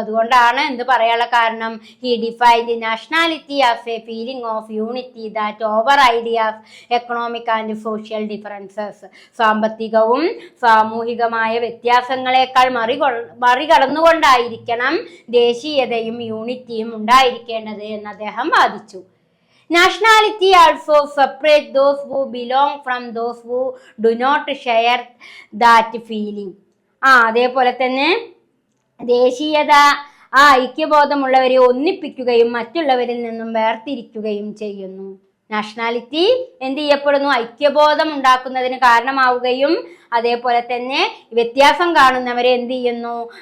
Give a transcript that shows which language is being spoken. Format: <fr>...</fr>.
<ml>അതുകൊണ്ടാണ് എന്ത് പറയാനുള്ള കാരണം?</ml> <en>He defined nationality as a feeling of unity that over ideas, economic and social differences.</en> <ml>സാമ്പത്തികവും സാമൂഹികമായ വ്യത്യാസങ്ങളെക്കാൾ മറികടന്നുകൊണ്ടായിരിക്കണം ദേശീയതയും യൂണിറ്റിയും ഉണ്ടായിരിക്കേണ്ടത് എന്ന് അദ്ദേഹം വാദിച്ചു.</ml> <en>Nationality also separates those who belong from those who do not share that feeling.</en> <ml>അതേപോലെ തന്നെ ദേശീയത ഐക്യബോധമുള്ളവരെ ഒന്നിപ്പിക്കുകയും മറ്റുള്ളവരിൽ നിന്നും വേർതിരിക്കുകയും ചെയ്യുന്നു. നാഷണാലിറ്റി എന്ത് ചെയ്യപ്പെടുന്നു? ഐക്യബോധം ഉണ്ടാക്കുന്നതിന് കാരണമാവുകയും അതേപോലെ തന്നെ വ്യത്യാസം കാണുന്നവരെ എന്ത് ചെയ്യുന്നു?</ml>